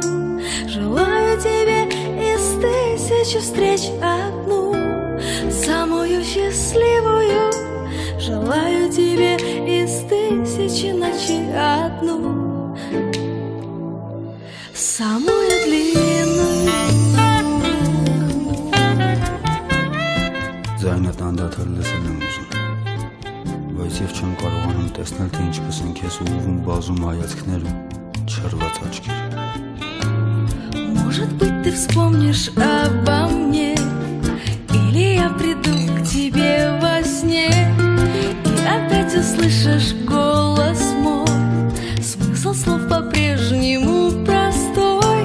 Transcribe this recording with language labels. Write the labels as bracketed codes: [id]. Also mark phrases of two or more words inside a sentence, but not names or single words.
[ru] Желаю тебе из тысячи встреч одну, самую счастливую. Желаю тебе из тысячи ночей одну, самую длинную. [hy] Ձայնը տանդաթար լսել եմ ուզում, բայց և չեմ կարողանում տեսնել, թե ինչպես են քեզ ուղղում բազում հայացքներ ու չռված աչքեր։ [ru] Может быть, ты вспомнишь обо мне, или я приду к тебе во сне, и опять услышишь голос мой, смысл слов по-прежнему простой.